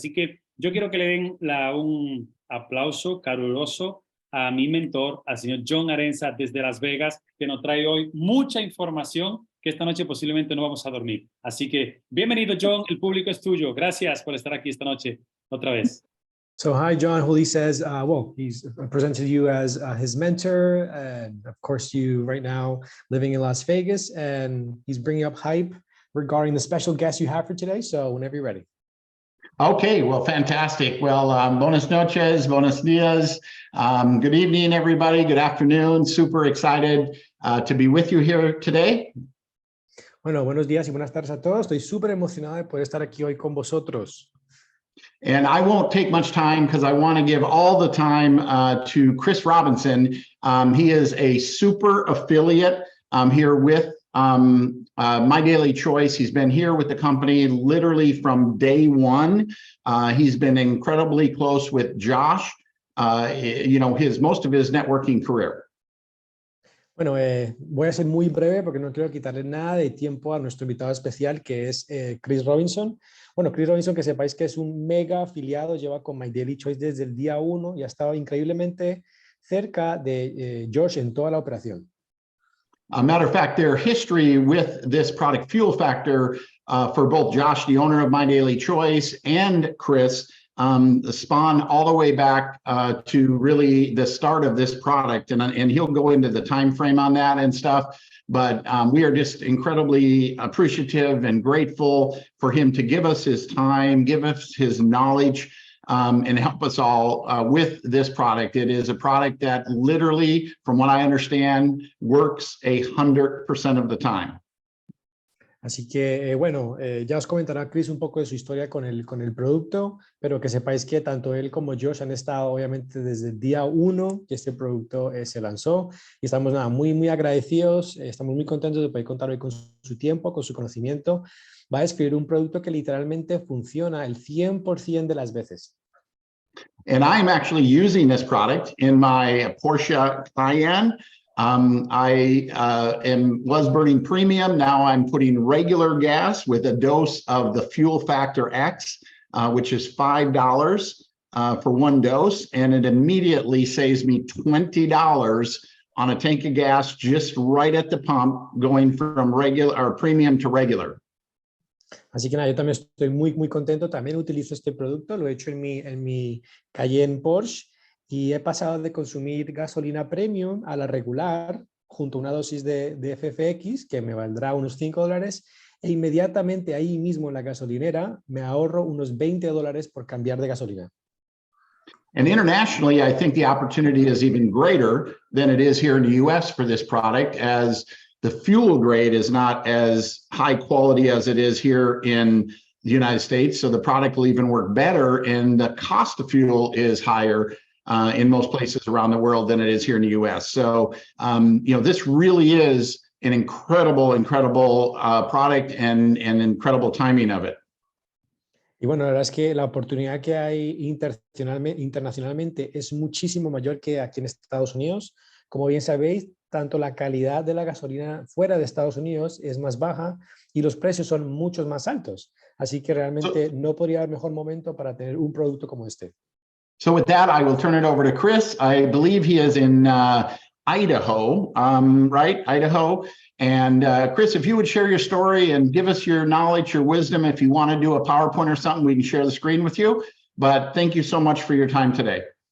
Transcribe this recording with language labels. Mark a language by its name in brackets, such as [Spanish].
[Spanish] Así que yo quiero que le den un aplauso caluroso a mi mentor, al señor John Arenza desde Las Vegas, que nos trae hoy mucha información que esta noche posiblemente no vamos a dormir. Así que bienvenido, John, el público es tuyo. Gracias por estar aquí esta noche otra vez. [English] So hi, John. Juli says, well, he's presented you as his mentor, and of course, you right now living in Las Vegas, and he's bringing up hype regarding the special guest you have for today. So whenever you're ready. Okay, well, fantastic. Well, [Spanish] buenas noches, buenos dias. [English] Good evening, everybody. Good afternoon. Super excited to be with you here today. [Spanish] Bueno, buenos días y buenas tardes a todos. Estoy súper emocionado de poder estar aquí hoy con vosotros. [English] And I won't take much time because I want to give all the time to Chris Robinson. He is a super affiliate here with My Daily Choice. He's been here with the company literally from day one. He's been incredibly close with Josh, most of his networking career. [Spanish] Bueno, voy a ser muy breve porque no quiero quitarle nada de tiempo a nuestro invitado especial, que es Chris Robinson. Bueno, Chris Robinson, que sepáis que es un mega afiliado, lleva con My Daily Choice desde el día 1 y ha estado increíblemente cerca de Josh en toda la operación. [English] A matter of fact, their history with this product, Fuel Factor, for both Josh, the owner of My Daily Choice, and Chris, spawn all the way back to really the start of this product, and he'll go into the time frame on that and stuff. But we are just incredibly appreciative and grateful for him to give us his time, give us his knowledge, and help us all with this product. It is a product that literally, from what I understand, works 100% of the time. [Spanish] Así que, bueno, ya os comentará Chris un poco de su historia con el producto, pero que sepáis que tanto él como Josh han estado obviamente desde el día 1 que este producto se lanzó y estamos muy, muy agradecidos, estamos muy contentos de poder contar hoy con su tiempo, con su conocimiento. Va a describir un producto que literalmente funciona el 100% de las veces. [English] And I'm actually using this product in my Porsche Cayenne. I was burning premium. Now I'm putting regular gas with a dose of the Fuel Factor X, which is $5 for one dose. And it immediately saves me $20 on a tank of gas just right at the pump, going from regular or premium to regular. [Spanish] Así que nada, yo también estoy muy, muy contento. También utilizo este producto, lo he hecho en mi Cayenne Porsche. Y he pasado de consumir gasolina premium a la regular junto a una dosis de FFX que me valdrá unos $5 e inmediatamente ahí mismo en la gasolinera me ahorro unos $20 por cambiar de gasolina. [English] And internationally, I think the opportunity is even greater than it is here in the US for this product, as the fuel grade is not as high quality as it is here in the United States. So the product will even work better, and the cost of fuel is higher in most places around the world than it is here in the US. So, this really is an incredible product and incredible timing of it. [Spanish] Y bueno, la verdad es que la oportunidad que hay internacionalmente es muchísimo mayor que aquí en Estados Unidos. Como bien sabéis, tanto la calidad de la gasolina fuera de Estados Unidos es más baja y los precios son muchos más altos. Así que realmente no podría haber mejor momento para tener un producto como este. [English] So with that, I will turn it over to Chris. I believe he is in Idaho, right? Idaho. And Chris, if you would share your story and give us your knowledge, your wisdom, if you want to do a PowerPoint or something, we can share the screen with you. But thank you so much for your time today.